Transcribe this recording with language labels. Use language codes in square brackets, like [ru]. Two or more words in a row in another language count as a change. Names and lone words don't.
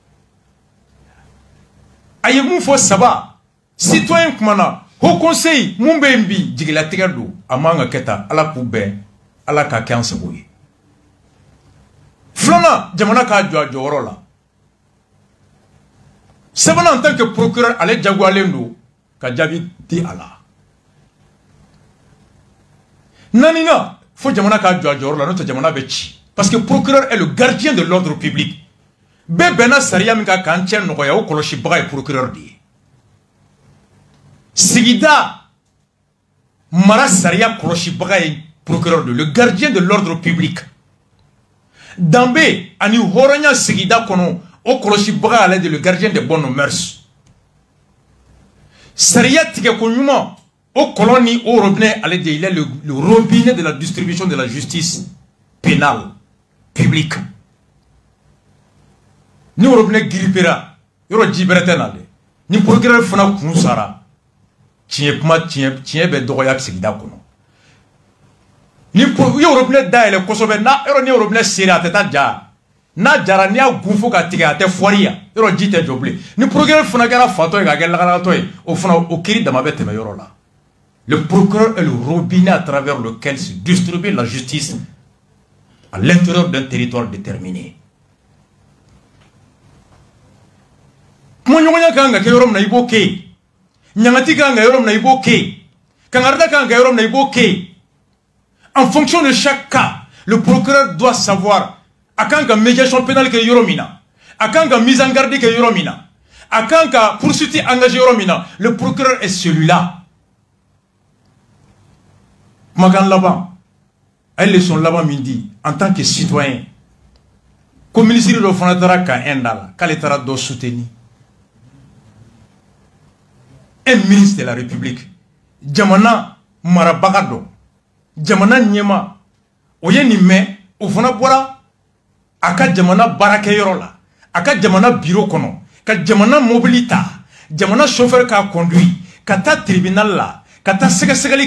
[bm] a ye mun fɔ saba citoyen kumana Haut Conseil mun bɛ yen bi jigilatigɛ don a man ka kɛ tan ala k'u bɛn ala k'a kɛ an sago ye filanan jamana k'a jɔ a jɔyɔrɔ la sabanan [fr] en tant que procureur [bm] ale jagoyalen don ka jaabi di a la naaninan fo jamana k'a jɔ a jɔyɔrɔ la n'o tɛ jamana bɛ ci [fr] parce que procureur est le gardien de l'ordre public [bm] bɛɛ bɛnna sariya min kan k'an cɛ nɔgɔya o kɔlɔsibaga ye procureur de ye sigida mara sariya kɔlɔsibaga ye procureur de [fr] le gardien de l'ordre public [bm] danbe ani hɔrɔnya sigida kɔnɔ o kɔlɔsibaga ale de [fr] le gardien des bonnes mœurs [bm] sariya tigɛ ko ɲuman o kɔlɔn ni o robinet ale de [fr] il est le robinet de la distribution de la justice pénale publique [bm] ni o robinet giripera yɔrɔ ji bɛrɛ tɛ na dɛ ni procureur fana kun sara tiɲɛ kuma tiɲɛ bɛ dɔgɔya sigida kɔnɔ ni robinet dayɛlɛ kosɛbɛ na yɔrɔ ni robinet sera a tɛ taa ja n'a jara n'i y'a gun fo ka tigɛ a tɛ fɔri yan yɔrɔ ji tɛ jɔ bilen ni procureur fana kɛra fatɔ ye k'a kɛ lakalatɔ ye o fana o kiiri dama bɛ tɛmɛ yɔrɔ la [fr] le procureur est le robinet à travers lequel se distribue la justice à l'intérieur d'un territoire déterminé [bm] kuma ɲɔgɔnya kan ka kɛ yɔrɔ min na i b'o kɛ yen ɲangati kan ka yɔrɔ min na i b'o kɛ yen kangarida kan ka yɔrɔ min na i b'o kɛ yen [fr] en fonction de chaque cas le procureur doit savoir [bm] a kan ka [fr] médiation pénale [bm] kɛ yɔrɔ min na a kan ka [fr] mise en garde [bm] kɛ yɔrɔ min na a kan ka [fr] poursuite engagé [bm] yɔrɔ min na [fr] le procureur est celui-là [bm] kumakan laban a ye leçon laban min di [fr] en tant que citoyen [bm] ko minisiri dɔ fana taara ka un da la k'ale taara dɔ soutenir [fr] un ministre de la République [bm] jamana marabaga dɔ jamana ɲɛma o ye nin mɛn o fana bɔra a ka jamana baarakɛyɔrɔ la a ka jamana bureau kɔnɔ ka jamana mobili ta jamana chauffeur k'a conduit ka taa tribunal la ka taa sɛgɛsɛgɛli